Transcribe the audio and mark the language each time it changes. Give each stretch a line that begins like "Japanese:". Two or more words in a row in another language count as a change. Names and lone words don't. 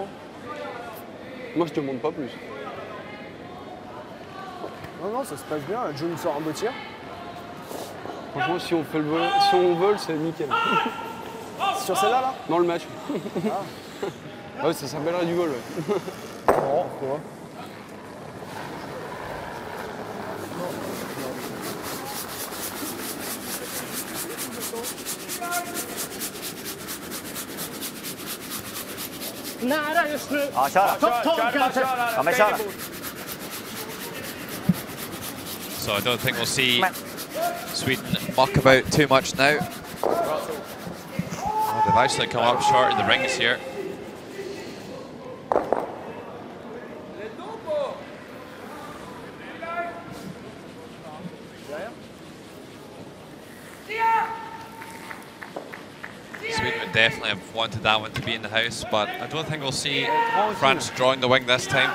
French: Moi, je te montre pas plus. Non, non, ça se passe bien. John sort un beau tir. Franchement, si on fait le vol, si on vole, c'est nickel. Sur celle-là, là? Dans le match. Ah. Ouais, ça s'appellerait du vol. Ouais. Non, quoi?
Swedish: Nära just nu. Ja, kör. Ja, men kör.
English: So I don't think we'll see Sweden muck about too much now. Oh, they've actually come up short in the rings here. Sweden would definitely have wanted that one to be in the house, but I don't think we'll see France drawing the wing this time.